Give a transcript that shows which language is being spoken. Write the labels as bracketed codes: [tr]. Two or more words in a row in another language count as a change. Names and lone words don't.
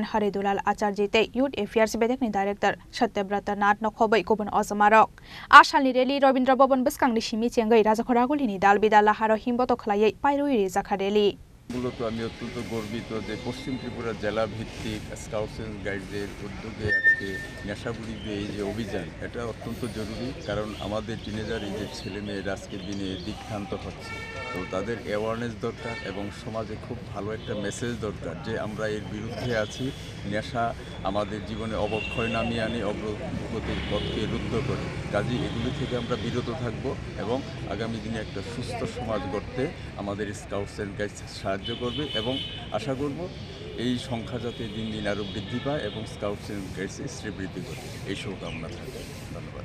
[trp] Haridulal Acharjee te Youth Affairs Bedek ni Director Satyabrata Nath Nokhobai Kubun Ozamarok Ashalni rally Robindra Bhavan Biskangni Simi Chengai Raja Khoraguli ni Dalbida Laharo Himboto Khlaiye Pairoi Rizakha rally [bn] মূলত আমি অত্যন্ত গর্বিত যে পশ্চিম ত্রিপুরা জেলা ভিত্তিক স্কাউটস এন্ড গাইডসের উদ্যোগে আজকে নেশাবিরোধী এই যে অভিযান এটা অত্যন্ত জরুরি কারণ আমাদের টিনেজার এই যে ছেলেমেয়েরা আজকের দিনে দিকভ্রান্ত হচ্ছে তো তাদের অ্যাওয়ারনেস দরকার এবং সমাজে খুব ভালো একটা মেসেজ দরকার যে আমরা এর বিরুদ্ধে আছি নেশা আমাদের জীবনে অবক্ষয় নামিয়ে আনে অগ্রগতির পথকে রুদ্ধ করে কাজেই এগুলি থেকে আমরা বিরত থাকব এবং আগামী দিনে একটা সুস্থ সমাজ গড়তে আমাদের স্কাউটস এন্ড গাইডস সাহায্য করবে এবং আশা করব এই সংখ্যা যাতে দিন দিন আরও বৃদ্ধি পায় এবং স্কাউটস এন্ড গাইডসের শ্রীবৃদ্ধি করে এই শুভকামনা থাকে ধন্যবাদ